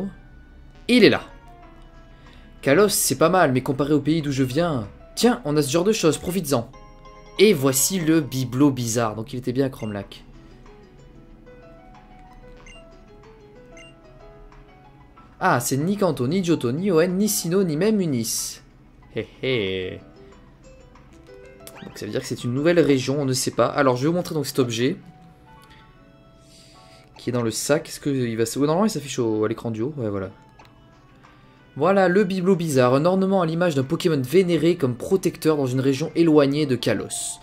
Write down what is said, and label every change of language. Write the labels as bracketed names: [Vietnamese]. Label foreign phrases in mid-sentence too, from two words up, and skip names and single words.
[French] Et il est là. Kalos, c'est pas mal, mais comparé au pays d'où je viens... Tiens, on a ce genre de choses, profites-en. Et voici le bibelot bizarre. Donc il était bien à Cromlac. Ah, c'est ni Kanto, ni Johto, ni Oen, ni Sinnoh, ni même Unis. Hé hé. Donc ça veut dire que c'est une nouvelle région, on ne sait pas. Alors je vais vous montrer donc cet objet. Qui est dans le sac. Est-ce qu'il va... normalement il s'affiche à l'écran du haut. Ouais, voilà. Voilà le bibelot bizarre. Un ornement à l'image d'un Pokémon vénéré comme protecteur dans une région éloignée de Kalos.